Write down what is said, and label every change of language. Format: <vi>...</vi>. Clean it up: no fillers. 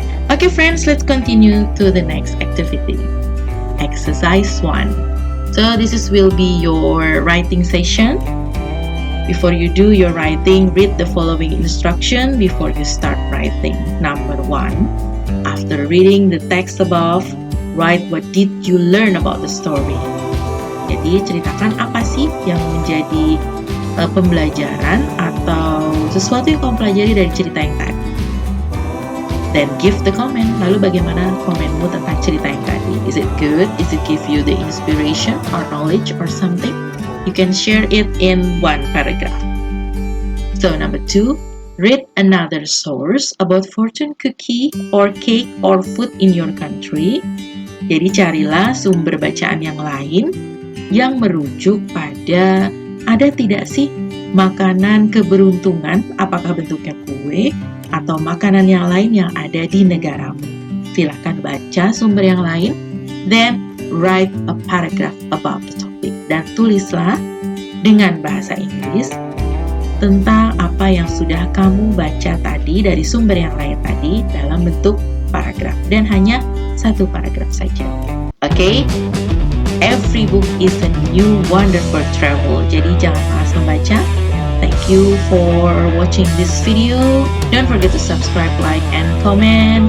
<en>Okay friends, let's continue to the next activity. Exercise 1. So this will be your writing session. Before you do your writing, read the following instruction before you start writing. Number 1, after reading the text above, write what did you learn about the story.</en> <id>Jadi ceritakan apa sih yang menjadi pembelajaran atau sesuatu yang kamu pelajari dari cerita yang tadi.</id> <en>Then give the comment.</en> <id>Lalu bagaimana komenmu tentang cerita yang tadi?</id> <en>Is it good? Is it give you the inspiration or knowledge or something? You can share it in one paragraph. So number 2, Read another source about fortune cookie or cake or food in your country.</en> <id>Jadi carilah sumber bacaan yang lain yang merujuk pada ada tidak sih makanan keberuntungan, apakah bentuknya kue atau makanan yang lain yang ada di negaramu. Silahkan baca sumber yang lain,</id> <en>then write a paragraph about the topic.</en> <id>Dan tulislah dengan bahasa Inggris tentang apa yang sudah kamu baca tadi dari sumber yang lain tadi dalam bentuk paragraf. Dan hanya satu paragraf saja. Oke?</id> <en>Every book is a new wonder for travel.</en> <id>Jadi jangan malas membaca.</id> <en>Thank you for watching this video. Don't forget to subscribe, like, and comment.</en>